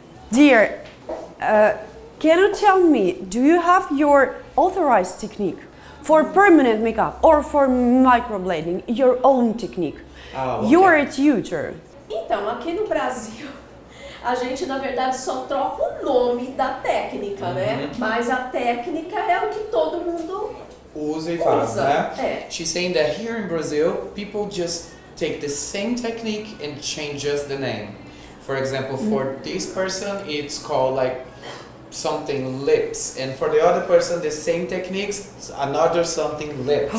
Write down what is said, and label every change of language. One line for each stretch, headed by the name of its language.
English: Dear, can you tell me, do you have your authorized technique for permanent makeup or for microblading, your own technique? Ah, okay. You are a tutor.
Portuguese: Então, aqui no Brasil, a gente na verdade só troca o nome da técnica, né? Mas a técnica é o que todo mundo usa e faz, usa. né? É.
English: She's saying that here in Brazil, people just take the same technique and change just the name. For example, for this person, it's called like something lips, and for the other person, the same techniques, another something lips.